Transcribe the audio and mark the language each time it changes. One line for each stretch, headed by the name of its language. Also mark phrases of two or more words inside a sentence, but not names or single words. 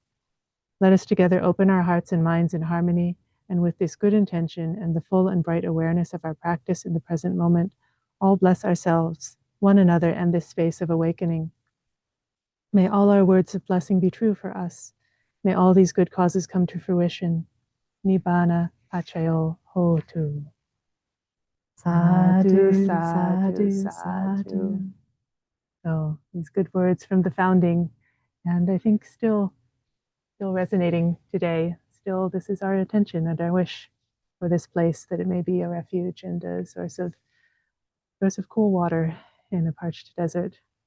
English: Let us together open our hearts and minds in harmony, and with this good intention and the full and bright awareness of our practice in the present moment, all bless ourselves, one another, and this space of awakening. May all our words of blessing be true for us. May all these good causes come to fruition.
Pali: Nibbana pachayo hotu. Sadhu, sadhu, sadhu.
English: So these good words from the founding, and I think still resonating today. Still, this is our attention and our wish for this place, that it may be a refuge and a source of cool water in a parched desert.